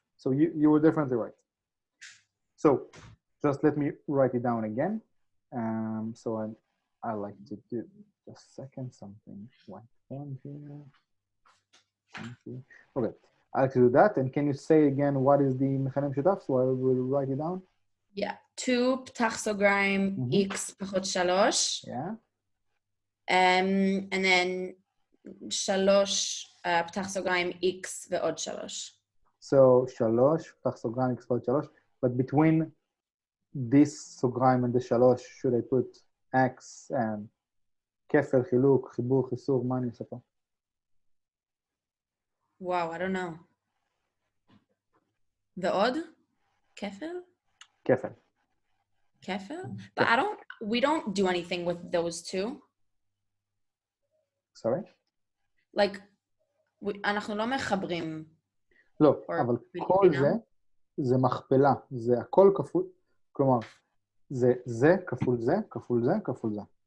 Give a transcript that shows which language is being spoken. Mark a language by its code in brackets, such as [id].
[en] So you were definitely right. So just let me write it down again. So I like to do just a second something like one here. Okay, I like to do that. And can you say again what is the מכנה משותף? So I will write it down. [he] Yeah, 2 פתח סוגריים x פחות 3. [en] Yeah. And then [he] 3 פתח סוגריים x ועוד 3. [en] So [he] 3 פתח סוגריים x ועוד 3. [en] But between this סוגריים and the 3, should I put x and [he] כפל, חילוק, חיבור, חיסור, מה אני עושה פה? [en] Wow, I don't know. [he] ועוד? כפל? כפל. כפל? [en] But we don't do anything with those two. Sorry? Like, [he] אנחנו לא מחברים. לא, אבל כל זה מכפלה. זה הכל כפול. כלומר, זה כפול זה, כפול זה, כפול זה.